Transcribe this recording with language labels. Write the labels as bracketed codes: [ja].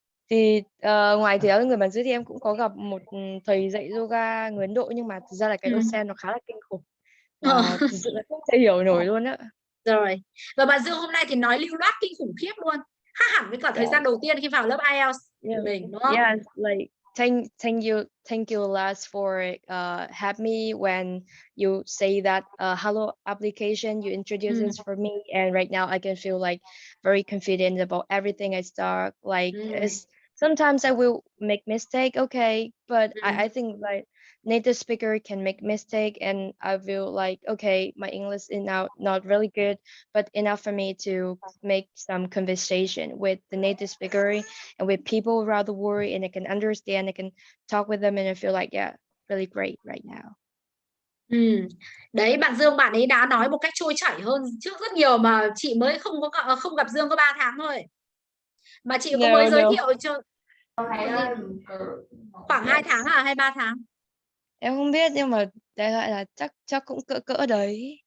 [vi] Thì ngoài thầy giáo người bản xứ thì em cũng có gặp một thầy dạy yoga người Ấn Độ, nhưng mà thực ra là cái accent nó khá là kinh khủng và thực sự là không thể hiểu nổi luôn á. Rồi, và bạn Dương hôm nay thì nói lưu loát kinh khủng khiếp luôn, khác hẳn với cả thời gian đầu tiên khi vào lớp IELTS của mình, đúng không? [en] Yeah, like thank you Lars for help me when you say that hello application, you introduce this for me, and right now I can feel like very confident about everything I start. Like sometimes I will make mistake, okay, but I think like native speaker can make mistake, and I feel like okay, my English is now not really good, but enough for me to make some conversation with the native speaker and with people around the world, and I can understand, I can talk with them, and I feel like yeah, really great right now. [vi] Đấy, bạn Dương bạn ấy đã nói một cách trôi chảy hơn trước rất nhiều, mà chị mới không gặp Dương có 3 tháng thôi, mà chị có mới giới thiệu cho khoảng 2 tháng hay 3 tháng. Em không biết, nhưng mà đại loại là chắc cũng cỡ đấy.